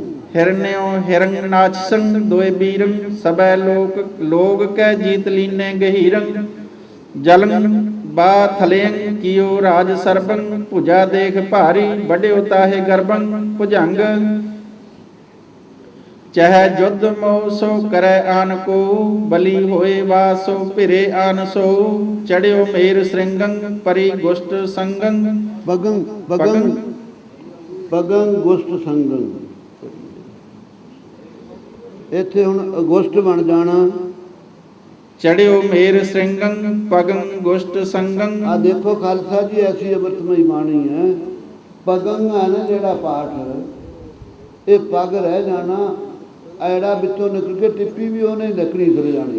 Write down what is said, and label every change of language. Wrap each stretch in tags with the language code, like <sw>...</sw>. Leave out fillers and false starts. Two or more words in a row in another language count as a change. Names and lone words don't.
<bra>ਹਿਰਨਿਓ ਹਿਰੰਗਨਾਚਸੰ ਦੋਏ ਬੀਰੰ ਸਭੈ ਲੋਕ ਕੈ ਜੀਤ ਲੀਨੇ ਗਹੀਰੰ ਜਲੰ ਬਾ ਥਲੇੰ ਕੀਓ ਰਾਜ ਸਰਬੰ ਭੁਜਾ ਦੇਖ ਭਾਰੀ ਵੱਡਿਓ ਤਾਹੇ ਗਰਬੰ ਭੁਜੰਗ ਚਹਿ ਜੁਧ ਮੋ ਸੋ ਕਰੈ ਆਨ ਕੋ ਬਲੀ ਹੋਏ ਵਾਸੋ ਭਿਰੇ ਆਨ ਸੋ ਚੜਿਓ ਮੇਰ ਸ੍ਰਿੰਗੰ ਪਰੀ ਗੁਸ਼ਟ ਸੰਗੰ बगं बगं बगं गुष्ट संगं</bra> <pa>ਇੱਥੇ ਹੁਣ ਅਗੁਸਟ ਬਣ ਜਾਣਾ</pa> <bra>ਚੜਿਓ ਮੇਰ ਸ੍ਰਿੰਗੰ ਪਗੰ ਗੁਸ਼ਟ ਸੰਗੰ</bra> <pa>ਆ ਦੇਖੋ ਖਾਲਸਾ ਜੀ ਐਸੀ ਅਮਰਤਮਈ ਬਾਣੀ ਹੈ ਪਗੰ ਹੈ ਨਾ ਜਿਹੜਾ ਪਾਠ ਇਹ ਪਗ ਰਹਿ ਜਾਣਾ ਐੜਾ ਵਿੱਚੋਂ ਨਿਕਲ ਕੇ ਟਿੱਪੀ ਵੀ ਉਹਨੇ ਲੱਕੜੀ ਫਿਰ ਜਾਣੀ।</pa>